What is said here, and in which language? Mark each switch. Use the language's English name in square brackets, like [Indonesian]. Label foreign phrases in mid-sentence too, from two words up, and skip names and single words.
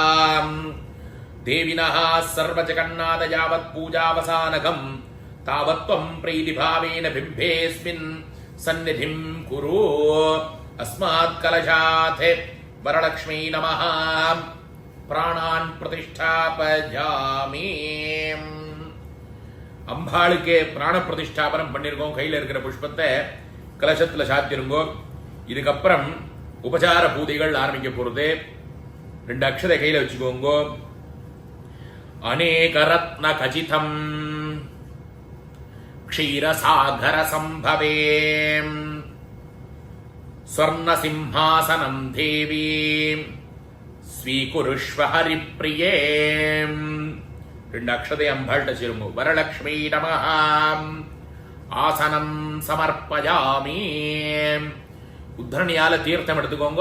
[Sanskrit] देविनः सर्वजगन्नाथ यावत् पूजावसानकं तावत् त्वं प्रीतिभावेन बिम्बेऽस्मिन् सन्निधिं कुरु. अस्मात् कलशात् वरलक्ष्मी नमः प्राणान् प्रतिष्ठापयामि. [Tamil] அம்பாளுக்கு பிராண பிரதிஷ்டாபனம் பண்ணிருக்கோம். கையில் இருக்கிற புஷ்பத்தை கலசத்துல சாத்திருங்கோ. இதுக்கப்புறம் உபசார பூஜைகள் ஆரம்பிக்க போறது. 2 அக்ஷதை கையில வச்சுக்கோங்க. [Sanskrit] अनेक रत्न खचितं क्षीरसागर संभवे स्वर्णसिंहासनं देवि स्वीकुरुष्व हरिप्रिये. [Tamil] 2 அக்ஷதை அம்பாள்கிட்ட சேருங்க. [Sanskrit] वरलक्ष्मी नमः आसनं समर्पयामि. [Tamil] உத்தரணியால தீர்த்தம் எடுத்துக்கோங்க.